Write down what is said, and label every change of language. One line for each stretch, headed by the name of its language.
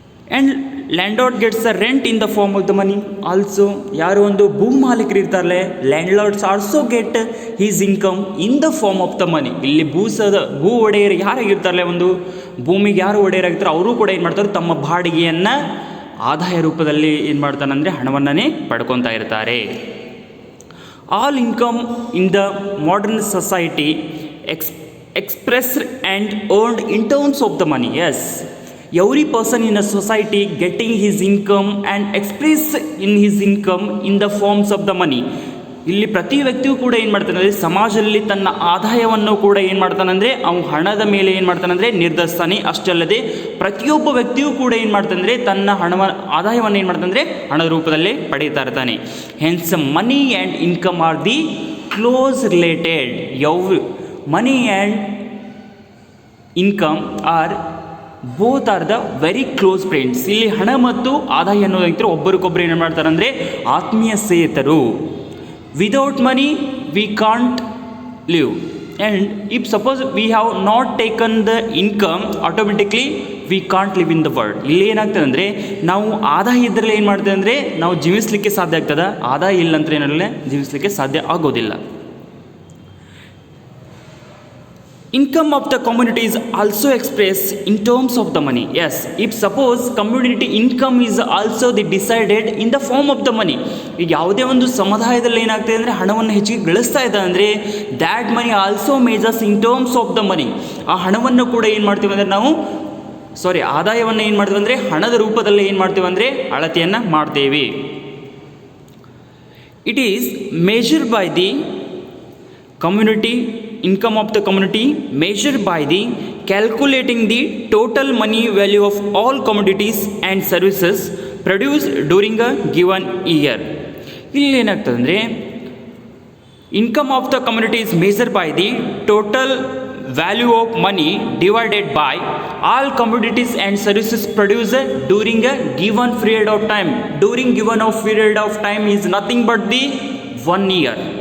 English: And landlord gets a rent in the form of the money. Also
Kannada: ಯಾರು ಒಂದು ಭೂ ಮಾಲೀಕರು ಇರ್ತಾರಲ್ಲ,
English: Landlords also get his income in the form of the money.
Kannada: ಇಲ್ಲಿ ಭೂ ಒಡೆಯರು ಯಾರಾಗಿರ್ತಾರಲ್ಲ, ಒಂದು ಭೂಮಿಗೆ ಯಾರು ಒಡೆಯರಾಗಿರ್ತಾರೆ ಅವರು ಕೂಡ ಏನು ಮಾಡ್ತಾರೆ, ತಮ್ಮ ಬಾಡಿಗೆಯನ್ನು ಆದಾಯ ರೂಪದಲ್ಲಿ ಏನು ಮಾಡ್ತಾನಂದರೆ ಹಣವನ್ನೇ ಪಡ್ಕೊತಾ ಇರ್ತಾರೆ.
English: All income in the modern society expressed and earned in terms of the money. Yes, every person in a society getting his income and express in his income in the forms of the money.
Kannada: ಇಲ್ಲಿ ಪ್ರತಿ ವ್ಯಕ್ತಿಯೂ ಕೂಡ ಏನು ಮಾಡ್ತಾನೆ ಅಂದರೆ ಸಮಾಜದಲ್ಲಿ ತನ್ನ ಆದಾಯವನ್ನು ಕೂಡ ಏನು ಮಾಡ್ತಾನಂದರೆ ಅವನು ಹಣದ ಮೇಲೆ ಏನು ಮಾಡ್ತಾನಂದರೆ ನಿರ್ಧರಿಸ್ತಾನೆ. ಅಷ್ಟೇ ಅಲ್ಲದೆ ಪ್ರತಿಯೊಬ್ಬ ವ್ಯಕ್ತಿಯೂ ಕೂಡ ಏನು ಮಾಡ್ತಾನಂದರೆ ತನ್ನ ಆದಾಯವನ್ನು ಏನು ಮಾಡ್ತಾನಂದರೆ ಹಣದ ರೂಪದಲ್ಲೇ ಪಡೀತಾ ಇರ್ತಾನೆ.
English: Hence money and income are the close related. Money and income are both are the very close friends.
Kannada: ಇಲ್ಲಿ ಹಣ ಮತ್ತು ಆದಾಯ ಅನ್ನೋದಾಗಿದ್ದರೆ ಒಬ್ಬರಿಗೊಬ್ಬರು ಏನು ಮಾಡ್ತಾರೆ ಅಂದರೆ ಆತ್ಮೀಯ ಸ್ನೇಹಿತರು.
English: Without money we can't live. And if suppose we have not taken the income automatically we can't live in the world.
Kannada: ಇಲ್ಲಿ ಏನಾಗ್ತದೆ ಅಂದರೆ ನಾವು ಆದಾಯ ಇದ್ದರೆ ಏನು ಮಾಡ್ತೇವೆ ಅಂದರೆ ನಾವು ಜೀವಿಸಲಿಕ್ಕೆ ಸಾಧ್ಯ ಆಗ್ತದೆ. ಆದಾಯ ಇಲ್ಲ ಅಂತ ಏನಾಗಲ್ಲ ಜೀವಿಸಲಿಕ್ಕೆ ಸಾಧ್ಯ ಆಗೋದಿಲ್ಲ.
English: Income of the community is also expressed in terms of the money. Yes, if suppose community income is also decided in the form of the money.
Kannada: ಈಗ ಯಾವುದೇ ಒಂದು ಸಮುದಾಯದಲ್ಲಿ ಏನಾಗ್ತದೆ ಅಂದರೆ ಹಣವನ್ನು ಹೆಚ್ಚಿಗೆ ಗಳಿಸ್ತಾ ಇದೆ ಅಂದರೆ
English: That money also measures in terms of the money.
Kannada: ಆ ಹಣವನ್ನು ಕೂಡ ಏನು ಮಾಡ್ತೀವಿ ಅಂದರೆ ನಾವು ಆದಾಯವನ್ನು ಏನು ಮಾಡ್ತೀವಿ ಅಂದರೆ ಹಣದ ರೂಪದಲ್ಲಿ ಏನು ಮಾಡ್ತೀವಿ ಅಂದರೆ ಅಳತೆಯನ್ನು ಮಾಡ್ತೇವೆ.
English: It is measured by the community income of the community measured by the calculating the total money value of all commodities and services produced during a given year.
Kannada: ಇಲ್ಲಿ ಏನಾಗ್ತದೆ ಅಂದರೆ
English: Income of the community is measured by the total value of money divided by all communities and services produce during a given period of time. During given of period of time is nothing but the 1 year.